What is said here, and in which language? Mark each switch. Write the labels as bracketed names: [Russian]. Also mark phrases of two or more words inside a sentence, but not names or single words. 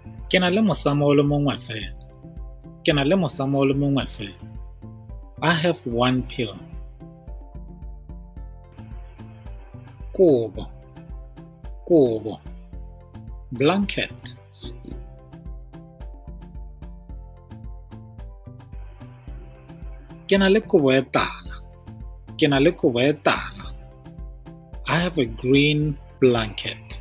[Tswana] Ke na le mosamo o le mongwe fela. Ke na le mosamo o le mongwe fela. [English] I have one pill. [Tswana] Kobo. Kobo. Blanket. Ke na le kobo e tala. Ke na le kobo e tala. [English] I have a green blanket.